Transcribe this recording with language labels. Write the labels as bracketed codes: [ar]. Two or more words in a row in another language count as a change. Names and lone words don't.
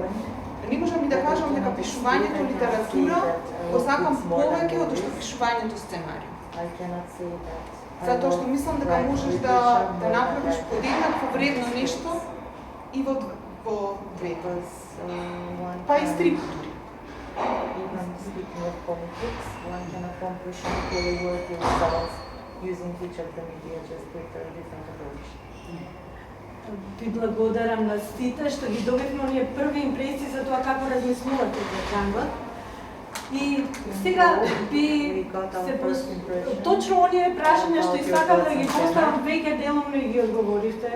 [mk] Не можам и да кажам дека пишувањето литература го сакам повеќе од што пишувањето сценариум. Затоа што мислам дека можеш да направиш подеднакво вредно нешто и во двете. Па и стрип дури. [en] Even speaking of comic books, one can accomplish equally worthy results using each of the media just with a different approach. [mk] Ви благодарам на сите што ги добивме оние први импресии за тоа како размислувате за жанрот. И сега би се точно оние прашања што сакам да ги поставам веќе делумно и ги одговоривте.